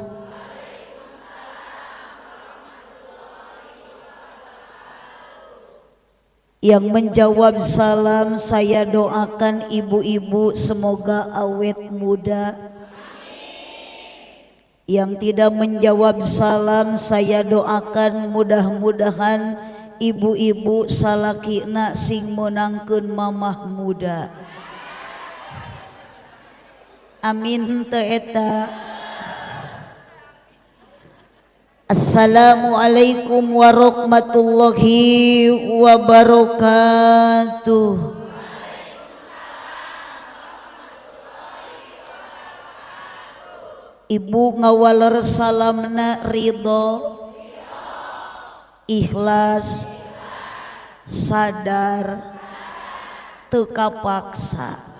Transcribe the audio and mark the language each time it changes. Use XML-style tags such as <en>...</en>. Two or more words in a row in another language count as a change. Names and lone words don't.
<id>Yang menjawab salam saya doakan ibu-ibu semoga awet muda. Yang tidak menjawab salam saya doakan mudah-mudahan ibu-ibu</id> <su>salakina sing menangkeun mamah muda. Amin teu eta.</su> <ar>السلام عليكم ورحمة الله وبركاته.</ar> <su>Ibu ngawaler salamna ridho, ikhlas, sadar, teu kapaksa.</su>